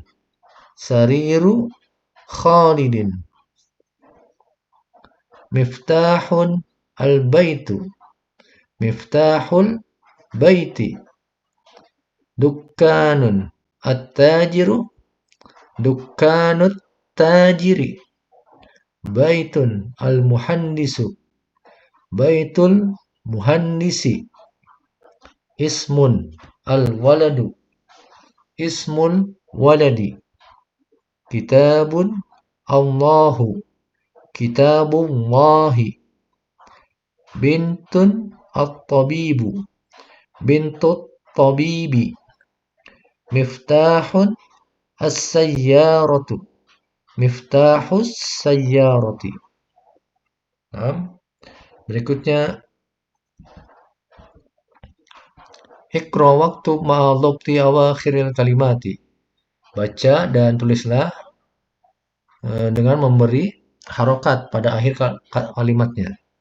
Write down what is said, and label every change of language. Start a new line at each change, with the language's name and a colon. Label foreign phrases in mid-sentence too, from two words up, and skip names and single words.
Arabic: سرير خالد. مفتاح البيت. مفتاح البيت. دكان التاجر. دكان التاجر. بيت المهندس. بيت المهندس. اسم الولد. اسم الولد. كتاب الله. كتاب الله. بنت الطبيب. بنت الطبيب. مفتاح السيارة. مفتاح السيارة.
Indonesian: Nah, berikutnya
Arabic: اقرأ واكتب مع ضبط أواخر الكلمات.
Indonesian: Baca dan tulislah dengan memberi harokat pada akhir kalimatnya.